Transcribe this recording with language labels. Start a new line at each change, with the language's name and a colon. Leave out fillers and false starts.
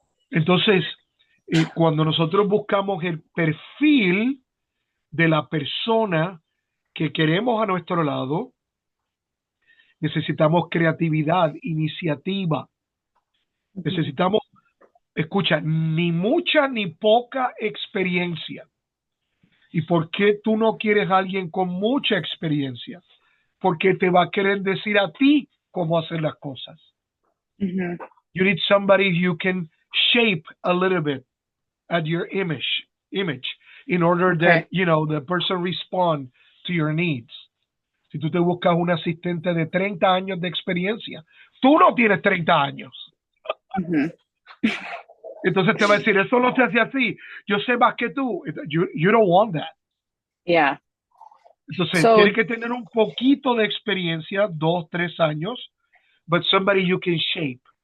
Spanish: entonces, cuando nosotros buscamos el perfil de la persona que queremos a nuestro lado, necesitamos creatividad, iniciativa, Ujú, necesitamos, escucha, ni mucha ni poca experiencia. ¿Y por qué tú no quieres a alguien con mucha experiencia? Porque te va a querer decir a ti cómo hacer las cosas. ujú.
English: You need somebody you can shape a little bit at your image in order that, Okay. the person respond to your needs.
Spanish: Si tú te buscas un asistente de 30 años de experiencia, tú no tienes 30 años. Ujú. Entonces te va a decir, eso no se hace así, yo sé más que tú.
English: You don't want that. Yeah.
Spanish: Entonces
English: So,
Spanish: tiene que tener un poquito de experiencia, 2, 3 años,
English: but somebody you can shape.